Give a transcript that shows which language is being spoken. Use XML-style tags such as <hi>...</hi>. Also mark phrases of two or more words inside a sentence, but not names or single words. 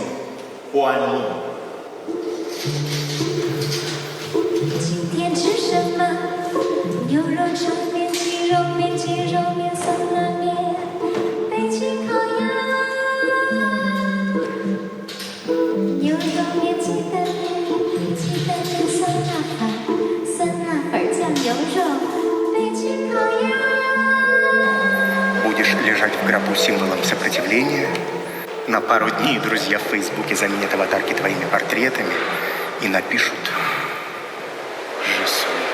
<ru>Понял?</ru> <zh>今天吃什么？牛肉炒面、鸡肉面、鸡肉面、酸辣面、北京烤鸭、牛肉面、鸡蛋面、鸡蛋面、酸辣粉、酸辣粉酱牛肉、北京烤鸭。</zh> <ru>Будешь лежать в гробу символом сопротивления. На пару дней друзья в Фейсбуке заменят аватарки твоими портретами и напишут «Жесу».</ru>